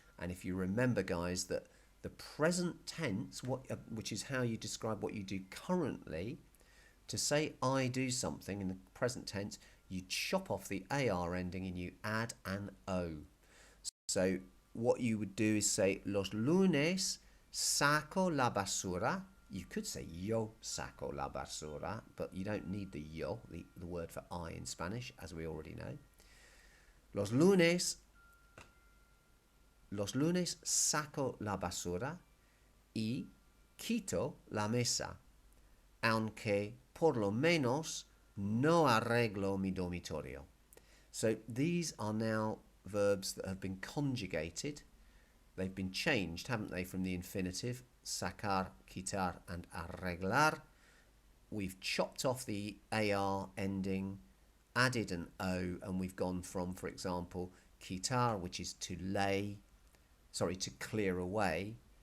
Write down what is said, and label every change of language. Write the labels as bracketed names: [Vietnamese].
[English] And if you remember, guys, that the present tense, which is how you describe what you do currently, to say I do something in the present tense, you chop off the AR ending and you add an O. So what you would do is say [Spanish] los lunes saco la basura. [English] You could say [Spanish] yo saco la basura, [English] but you don't need the yo, the word for I in Spanish, as we already know. [Spanish] Los lunes saco la basura y quito la mesa, aunque por lo menos no arreglo mi dormitorio. [English] So these are now verbs that have been conjugated. They've been changed, haven't they, from the infinitive, sacar, quitar, and arreglar. We've chopped off the AR ending, added an O, and we've gone from, for example, quitar, which is to clear away.